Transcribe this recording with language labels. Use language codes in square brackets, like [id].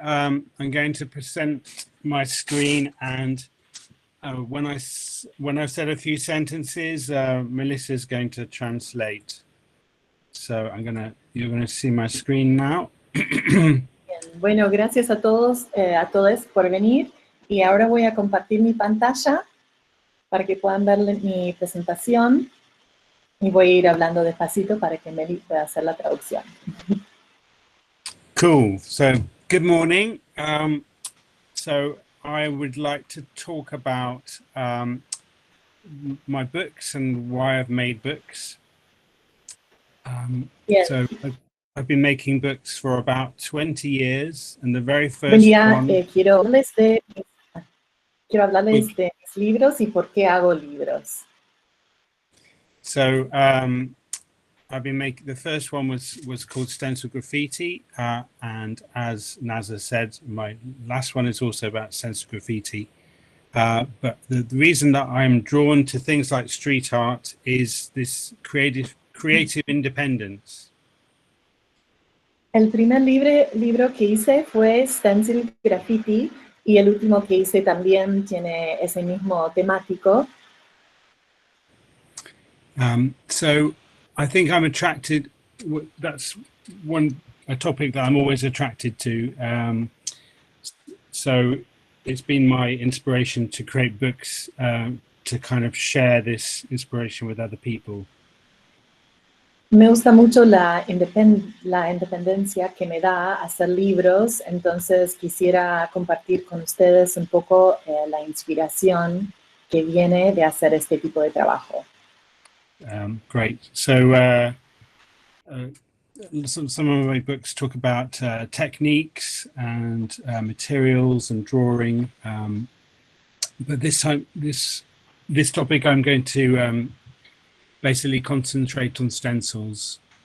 [en] I'm going to present my screen, and when I've said a few sentences, Melissa's going to translate. So you're gonna see my screen now. [es] Bien. Bueno, gracias a todos, a todos por venir. Y ahora voy a compartir mi pantalla para que puedan ver mi presentación. Y voy a ir hablando despacito para que Meli pueda hacer la traducción. [en] Cool. So, good morning. So I would like to talk about my books and why I've made books. [es] Bien. [en] So I've been making books for about 20 years, and the very first [es] Buen día, [en] one... [es] quiero hablarles de mis libros y por qué hago libros. [en] So I've been making, the first one was called Stencil Graffiti, and as Nazza said, my last one is also about stencil graffiti. But the reason that I'm drawn to things like street art is this creative independence. [es] El primer libro que hice fue Stencil Graffiti, y el último que hice también tiene ese mismo temático. [en] So I think I'm attracted, that's a topic that I'm always attracted to. So it's been my inspiration to create books, to kind of share this inspiration with other people. [es] Me gusta mucho la independencia que me da hacer libros, entonces quisiera compartir con ustedes un poco la inspiración que viene de hacer este tipo de trabajo. [en] Great. So some of my books talk about techniques and materials and drawing, but this time, this topic, I'm going to basically concentrate on stencils.